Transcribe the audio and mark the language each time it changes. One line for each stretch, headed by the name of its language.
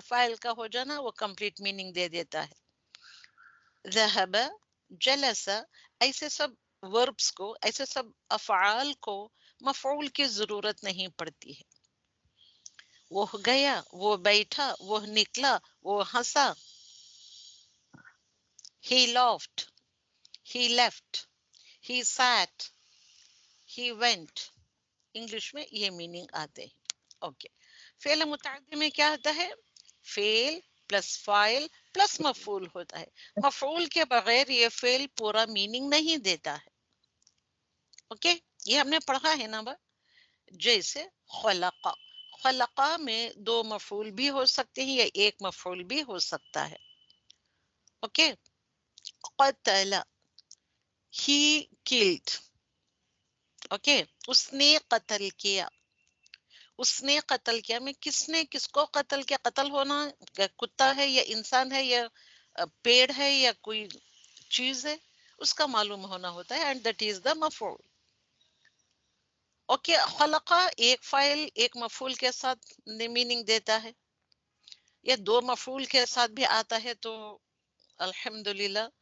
Urdu: File کا ہو جانا وہ کمپلیٹ میننگ دے دیتا ہے. ذهب جلس ایسے سب وربس کو, ایسے سب افعال کو مفعول کی ضرورت نہیں پڑتی ہے. وہ گیا, وہ بیٹھا, وہ نکلا, وہ ہنسا.
English: He laughed, he left, he sat, he went.
Urdu: English میں یہ میننگ آتے ہیں. اوکے, فعل متعدی میں کیا ہوتا ہے؟ فعل پلس فاعل پلس مفعول ہوتا ہے. مفعول کے بغیر یہ فعل پورا میننگ نہیں دیتا ہے. اوکے, یہ ہم نے پڑھا ہے نا. جیسے خلق, خلقہ میں 2 مفعول بھی ہو سکتے ہیں یا ایک مفعول بھی ہو سکتا ہے. اوکے.
English: قتل, he killed.
Urdu: اوکے, اس نے قتل کیا. اس نے قتل کیا میں کس نے کس کو قتل کیا؟ قتل ہونا کتا ہے یا انسان ہے یا پیڑ ہے یا کوئی چیز ہے, اس کا معلوم ہونا ہوتا ہے.
English: and that is the
Urdu: مفعول. اوکے, خلقہ ایک فاعل ایک مفعول کے ساتھ میننگ دیتا ہے, یا 2 مفعول کے ساتھ بھی آتا ہے تو الحمدللہ.